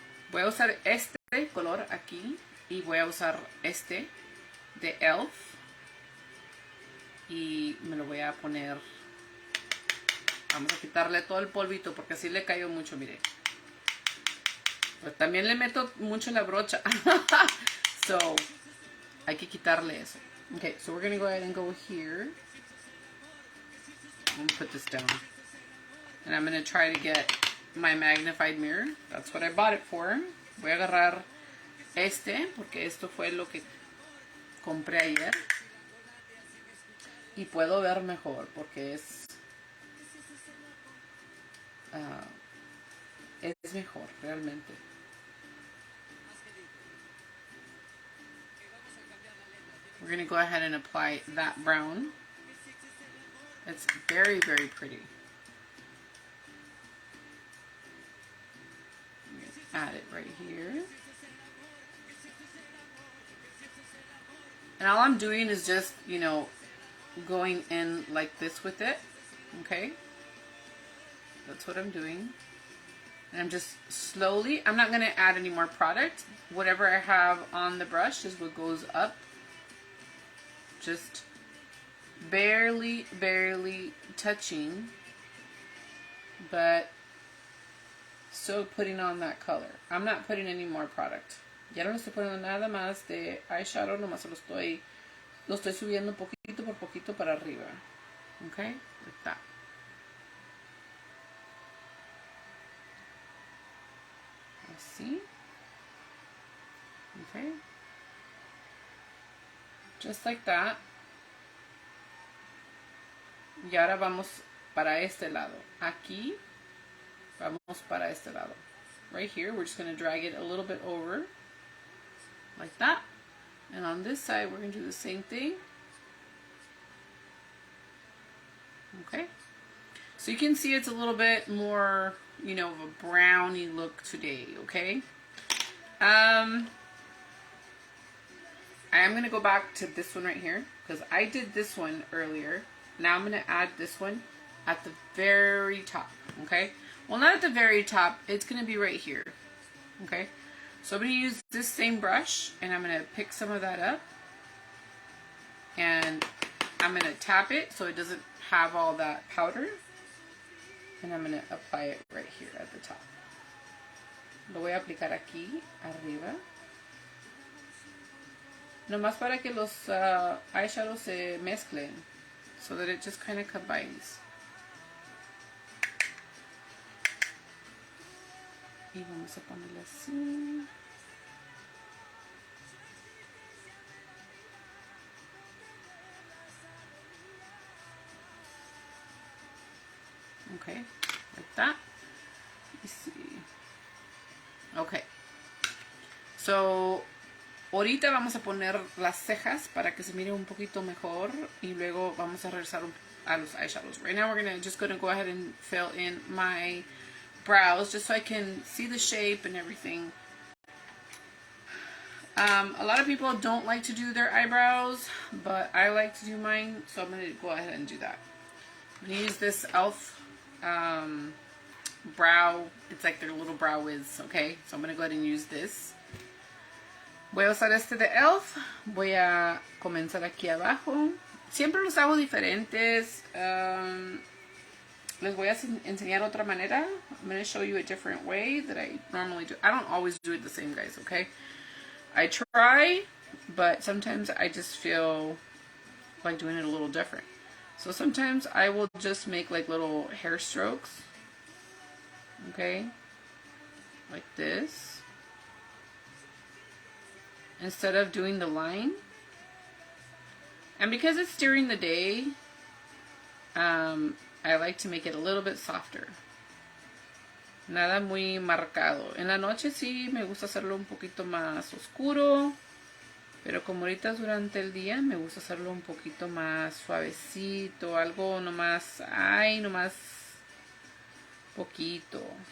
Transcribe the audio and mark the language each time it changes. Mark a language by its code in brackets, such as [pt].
[es] Voy a usar este color aquí y voy a usar este de e.l.f. y me lo voy a poner. Vamos a quitarle todo el polvito porque así le cayó mucho, mire. Pues también le meto mucho la brocha. So, hay que quitarle eso. [en] Okay, so we're going to go ahead and go here. I'm going to put this down. And I'm going to try to get my magnified mirror. That's what I bought it for. [es] Voy a agarrar este, porque esto fue lo que compré ayer. Y puedo ver mejor, porque es mejor, realmente. [en] We're going to go ahead and apply that brown. It's very, very pretty. Add it right here. And all I'm doing is just, you know, going in like this with it. Okay? That's what I'm doing. And I'm just slowly, I'm not going to add any more product. Whatever I have on the brush is what goes up. Just barely, barely touching. But still putting on that color. I'm not putting any more product. [es] Ya no le estoy poniendo nada más de eyeshadow, nomás lo estoy subiendo poquito por poquito para arriba. [en] Okay? Like that. [es] Así. [en] Okay? Just like that. [es] Y ahora vamos para este lado. Aquí. Vamos para este lado. [en] Right here, we're just going to drag it a little bit over. Like that. And on this side, we're going to do the same thing. Okay. So you can see it's a little bit more, you know, of a browny look today, okay? I am going to go back to this one right here because I did this one earlier. Now I'm going to add this one at the very top, okay? Well, not at the very top. It's going to be right here, okay? So I'm going to use this same brush, and I'm going to pick some of that up. And I'm going to tap it so it doesn't have all that powder. And I'm going to apply it right here at the top. [es] Lo voy a aplicar aquí, arriba. Nomás para que los eyeshadows se mezclen. [en] So that it just kind of combines. [es] Y vamos a ponerle así. [en] Okay, like that. Let's see. Okay. [es] So, ahorita vamos a poner las cejas para que se mire un poquito mejor y luego vamos a regresar a los eyeshadows. [en] Right now we're just gonna go ahead and fill in my brows just so I can see the shape and everything. A lot of people don't like to do their eyebrows, but I like to do mine, so I'm going to go ahead and do that. I'm going to use this e.l.f. Brow, it's like their little brow wiz, okay? So I'm going to go ahead and use this. [es] Voy a usar este de e.l.f. Voy a comenzar aquí abajo. Siempre los hago diferentes. Les voy a enseñar otra manera. [en] I'm going to show you a different way that I normally do. I don't always do it the same, guys, okay? I try, but sometimes I just feel like doing it a little different. So sometimes I will just make like little hair strokes, okay? Like this. Instead of doing the line. And because it's during the day, I like to make it a little bit softer. [es] Nada muy marcado. En la noche sí me gusta hacerlo un poquito más oscuro. Pero como ahorita es durante el día, me gusta hacerlo un poquito más suavecito. Algo nomás, ay, nomás poquito.